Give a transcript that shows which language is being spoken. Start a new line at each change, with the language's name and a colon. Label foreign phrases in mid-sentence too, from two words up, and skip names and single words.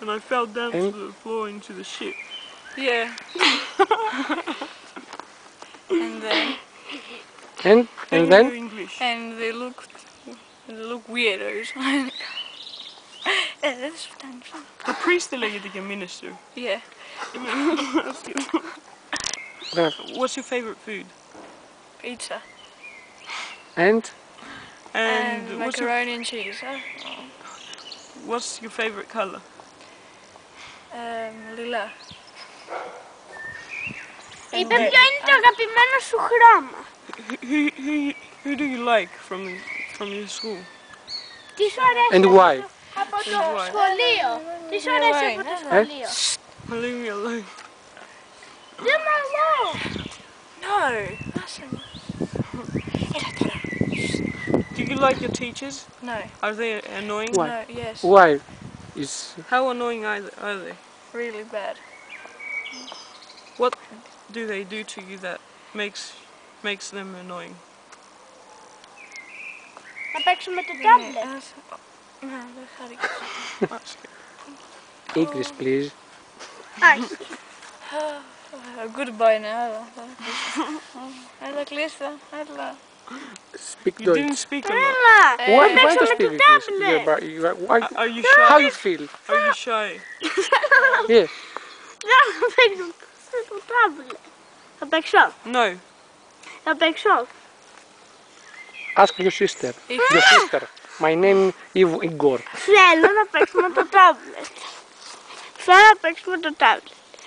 English: and I fell down to And? the floor into the shit. yeah. And then. and Can you then do English? And they look weirdos. That's fun. The priest
Greek: λέγεται και
English: minister. Yeah. What's your favorite food? Pizza. and And Macaroni and cheese. what's your favorite color? Lila.
Greek: Είπε ποιο είναι το αγαπημένο σου χρώμα.
English: Who do you like from your school?
Greek: Τι σου αρέσει
English: and why?
Greek: από το σχολείο. Τι σου αρέσει από το σχολείο.
English: Leave me alone.
Greek: Δεν μ' αλλώ.
English: No. That's Do you like your teachers? No. Are they annoying? Why? No. Yes. Why? Is How annoying are they? Really bad. What do they do to you that makes them annoying?
Greek: Να παίξουμε το τάμπλετ.
English: No, that's how English, please.
Greek: Όχι.
English: Goodbye now.
Greek: Έλα κλείστα. Έλα.
English: Speak You Deutsch. didn't speak a lot.
Greek: Έλα.
English: Why
Greek: Να
English: do you
Greek: παίξουμε
English: speak
Greek: το
English: English?
Greek: τάμπλετ.
English: Why? Are you shy? How you feel? Are you shy? Yeah.
Greek: Να παίξουμε το τάμπλετ. Θα παίξω.
English: No.
Greek: Θα παίξω.
English: Ask your sister. Your sister. My name is Igor.
Greek: Θέλω να παίξουμε το τάμπλετ. Θέλω να παίξουμε το τάμπλετ.